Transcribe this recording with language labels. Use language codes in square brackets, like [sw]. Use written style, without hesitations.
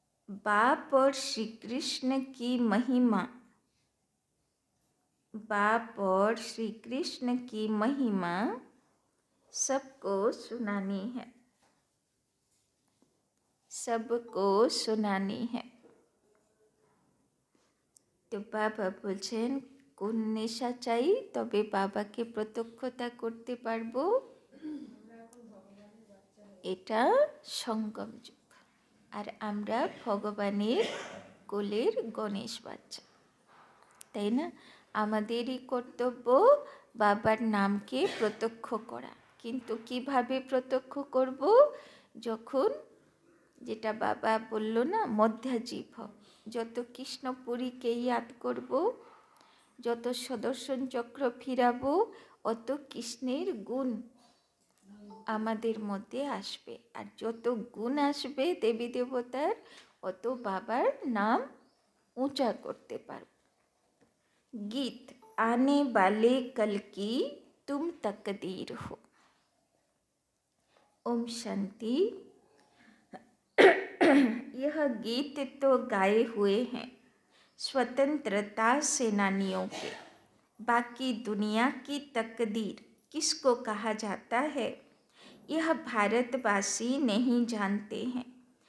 [hi] बाप और श्री कृष्ण की महिमा, बाप और श्री कृष्ण की महिमा सबको सुनानी है, सबको सुनानी है। तो बाबा [bn] बोलছেন কোন নেশা চাই তবে বাবাকে প্রত্যক্ষতা করতে পারবো? এটা সঙ্গম যুগ, আর আমরা ভগবানের কোলের গণেশ বাচ্চা, তাই না? আমাদেরই কর্তব্য বাবার নামকে প্রত্যক্ষ করা। কিন্তু কিভাবে প্রত্যক্ষ করব? যখন, যেটা বাবা বলল না, মধ্যাজি ভব, যত কৃষ্ণপুরীকে ইয়াদ করব, যত সুদর্শন চক্র ফিরাবো, অত কৃষ্ণের গুণ আমাদের মধ্যে আসবে, আর যত গুণ আসবে দেবী দেবতার অত বাবার নাম [hi] ऊंचा [bn] করতে পারবে। [hi] गीत आने वाले कल की तुम तकदीर हो। ओम शांति। यह गीत तो गाए हुए हैं स्वतंत्रता सेनानियों के, बाकी दुनिया की तकदीर किसको कहा जाता है यह भारतवासी नहीं जानते हैं।